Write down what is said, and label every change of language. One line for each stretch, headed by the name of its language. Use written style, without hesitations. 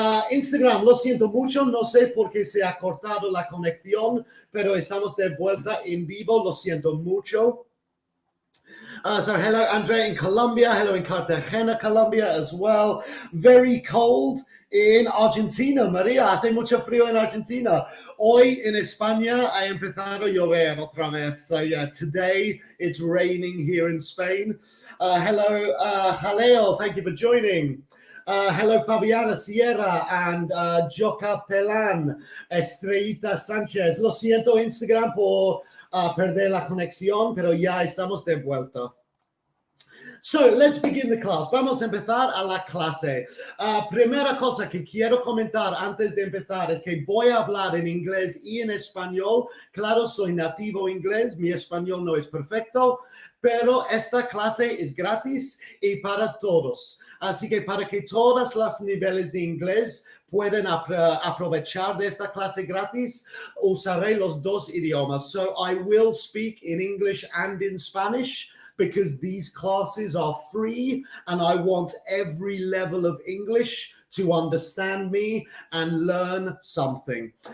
Spanish: Instagram, lo siento mucho. No sé por qué se ha cortado la conexión, pero estamos de vuelta en vivo. Lo siento mucho.
English: So hello, Andrea in Colombia. Hello in Cartagena, Colombia as well. Very cold in Argentina, Maria.
Spanish: Hace mucho frío en Argentina. Hoy en España ha empezado a llover otra vez.
English: So yeah, today it's raining here in Spain. Hello, Jaleo. Thank you for joining. Hello, Fabiana Sierra and Joka Pelan, Estrellita Sánchez.
Spanish: Lo siento, Instagram, por perder la conexión, pero ya estamos de vuelta.
English: So, let's begin the class.
Spanish: Vamos a empezar a la clase. Primera cosa que quiero comentar antes de empezar es que voy a hablar en inglés y en español. Claro, soy nativo inglés, mi español no es perfecto, pero esta clase es gratis y para todos. Así que para que todos los niveles de inglés pueden aprovechar de esta clase gratis, usaré los dos idiomas.
English: So I will speak in English and in Spanish because these classes are free and I want every level of English to understand me and learn something.